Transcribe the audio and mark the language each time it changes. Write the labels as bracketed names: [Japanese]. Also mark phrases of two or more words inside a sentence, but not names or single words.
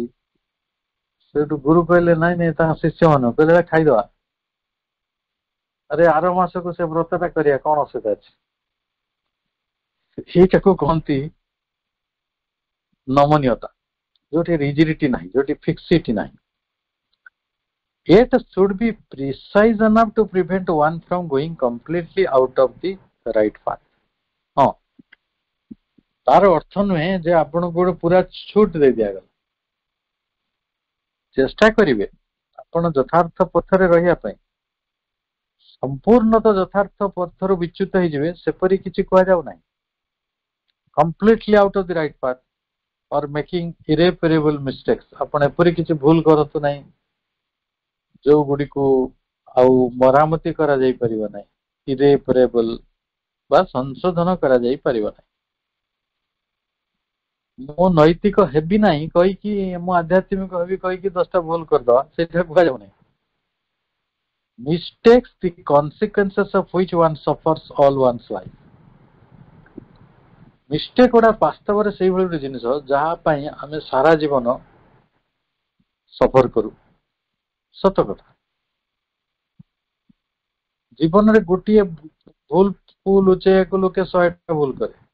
[Odia] ସେଇଠୁ ଗୁରୁ କହିଲେ ନାଇଁ ନାଇଁ ତାଙ୍କ ଶିଷ୍ୟ ମାନଙ୍କୁ କହିଲେ ଖାଇଦବା। ଆରେ ଆର ମାସକୁ ସେ ବ୍ରତଟା କରିବା, କଣ ଅସୁବିଧା ଅଛି? ସେଇଟାକୁ କହନ୍ତି ନମନୀୟତା, ଯୋଉଠି ରିଜିଡିଟି ନାହିଁ, ଯୋଉଠି ଫିକ୍ସିଟି ନାହିଁ। [English] It should be precise enough to prevent one from going completely out of the right path. [Odia] ହଁ, ତାର ଅର୍ଥ ନୁହେଁ ଯେ ଆପଣଙ୍କୁ ଗୋଟେ ପୁରା ଛୁଟ ଦେଇ ଦିଆଗଲା। ଚେଷ୍ଟା କରିବେ ଆପଣ ଯଥାର୍ଥ ପଥରେ ରହିବା ପାଇଁ। ସମ୍ପୂର୍ଣ୍ଣ ତ ଯଥାର୍ଥ ପଥରୁ ବିଚ୍ୟୁତ ହେଇଯିବେ ସେପରି କିଛି କୁହାଯାଉ ନାହିଁ। [English] completely out of the right path or making irreparable mistakes, [Odia] ଆପଣ ଏପରି କିଛି ଭୁଲ କରନ୍ତୁ ନାହିଁ ଯୋଉ ଗୁଡ଼ିକୁ ଆଉ ମରାମତି କରାଯାଇ ପାରିବ ନାହିଁ, ଇରେପେରେବଲ୍ ବା ସଂଶୋଧନ କରାଯାଇ ପାରିବ ନାହିଁ। ମୁଁ ନୈତିକ ହେବି ନାହିଁ କହିକି, ମୁଁ ଆଧ୍ୟାତ୍ମିକ ହେବି କହିକି 10ଟା ଭୁଲ କରିଦବା, ସେଇଟା କୁହାଯାଉ ନାହିଁ। [English] Mistakes, the consequences of which one suffers all one's life. [Odia] ମିଷ୍ଟେକ୍ ଗୁଡ଼ା ବାସ୍ତବରେ ସେଇଭଳି ଗୋଟେ ଜିନିଷ ଯାହା ପାଇଁ ଆମେ ସାରା ଜୀବନ ସଫର କରୁ। ସତ କଥା, ଜୀବନରେ ଗୋଟିଏ ଭୁଲ ଲୁଚେଇବାକୁ ଲୋକେ 100ଟା ଭୁଲ କରେ।